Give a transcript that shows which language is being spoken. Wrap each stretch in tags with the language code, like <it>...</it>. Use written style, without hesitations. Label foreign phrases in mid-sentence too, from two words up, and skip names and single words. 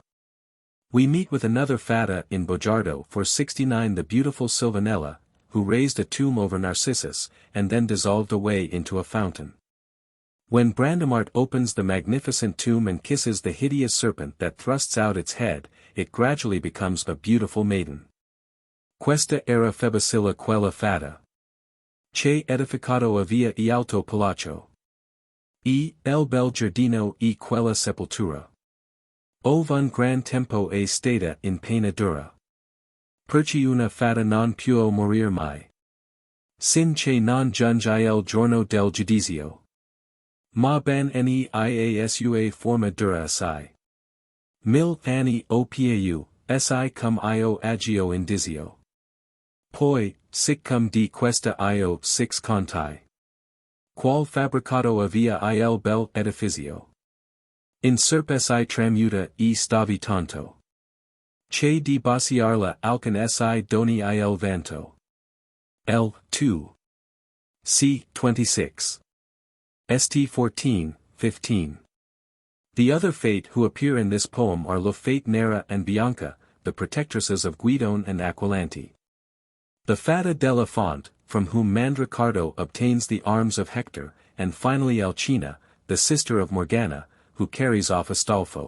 <en>We meet with another Fata in Bojardo for 69 the beautiful Silvanella, who raised a tomb over Narcissus, and then dissolved away into a fountain. When Brandamart opens the magnificent tomb and kisses the hideous serpent that thrusts out its head, it gradually becomes a beautiful maiden.</en> <it>Questa era Febicilla quella fata. Che edificato avia e alto palazzo. E el bel giardino e quella sepoltura. Ove un gran tempo e stata in pena dura. Perci una fata non può morir mai. Sin che non giunge il giorno del giudizio. Ma ben ne iasua forma dura assai. Mil anni o piu, si cum io agio indizio. Poi, sic cum di questa io six contai. Qual fabricato avia il bel edificio. In serp si tramuta e stavi tanto. Che di baciarla alcan si doni il vanto.</it> <en>L. 2. C. 26. St. 14, 15. The other Fate who appear in this poem are Lo Fate Nera and Bianca, the protectresses of Guidone and Aquilante. The Fata della Font, from whom Mandricardo obtains the arms of Hector, and finally Alcina, the sister of Morgana, who carries off Astolfo.</en>